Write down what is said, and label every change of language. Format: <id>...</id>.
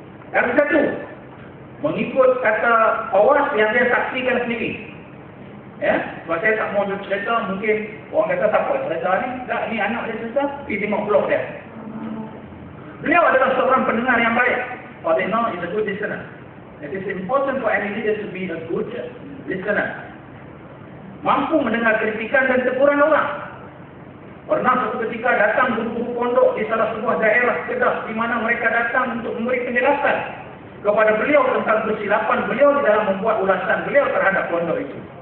<ms>Yang satu, mengikut kata awas yang dia saksikan sendiri. Ya, sebab saya tak mau cerita, mungkin orang kata tak apa cerita ni, tak, ni anak dia cerita, pergi tengok blog dia. Beliau adalah seorang pendengar yang baik.</ms> <en>Fadil is a good listener. It is important for any leader to be a good listener.</en> <ms>Mampu mendengar kritikan dan teguran orang. Pernah satu ketika datang guru-guru pondok di salah sebuah daerah Kedah di mana mereka datang untuk memberi penjelasan kepada beliau tentang kesilapan beliau di dalam membuat ulasan beliau terhadap pondok itu.</ms>